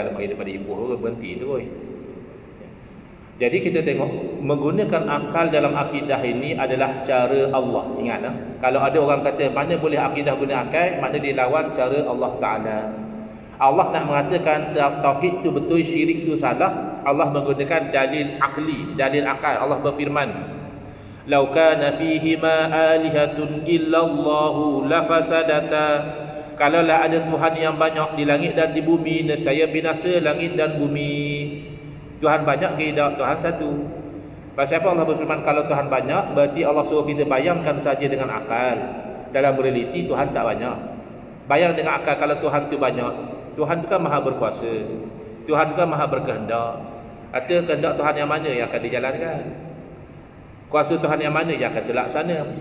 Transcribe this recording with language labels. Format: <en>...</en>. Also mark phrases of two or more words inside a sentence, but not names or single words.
<ms>Kalau mari daripada ibu berhenti tu. Jadi kita tengok, menggunakan akal dalam akidah ini adalah cara Allah. Ingat lah, kalau ada orang kata mana boleh akidah guna akal, makna dia lawan cara Allah Ta'ala. Allah nak mengatakan tauhid tu betul, syirik tu salah. Allah menggunakan dalil akli, dalil akal. Allah berfirman,</ms> <ar>"لو كان فيهما آلهة إلا الله لفسدتا."</ar> <ms>Kalaulah ada Tuhan yang banyak di langit dan di bumi, nescaya binasa langit dan bumi. Tuhan banyak ke tidak? Tuhan satu. Pasal apa Allah berfirman kalau Tuhan banyak? Berarti Allah suruh kita bayangkan saja dengan akal. Dalam realiti Tuhan tak banyak. Bayang dengan akal kalau Tuhan tu banyak. Tuhan tu kan maha berkuasa. Tuhan tu kan maha berkehendak. Artinya kehendak Tuhan yang mana yang akan dijalankan? Kuasa Tuhan yang mana yang akan terlaksana?</ms>